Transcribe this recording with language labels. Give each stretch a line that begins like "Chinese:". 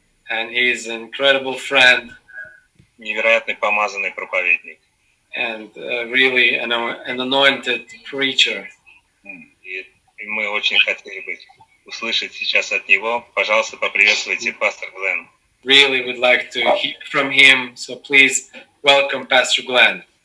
English: And he's an incredible friend.
Russian: Невероятный помазанный проповедник.
English: And really an anointed preacher.
Russian: И мы очень хотели бы услышать сейчас от него. Пожалуйста, поприветствуйте пастор Глен.
English: Really would like to hear from him, so please welcome Pastor Glenn.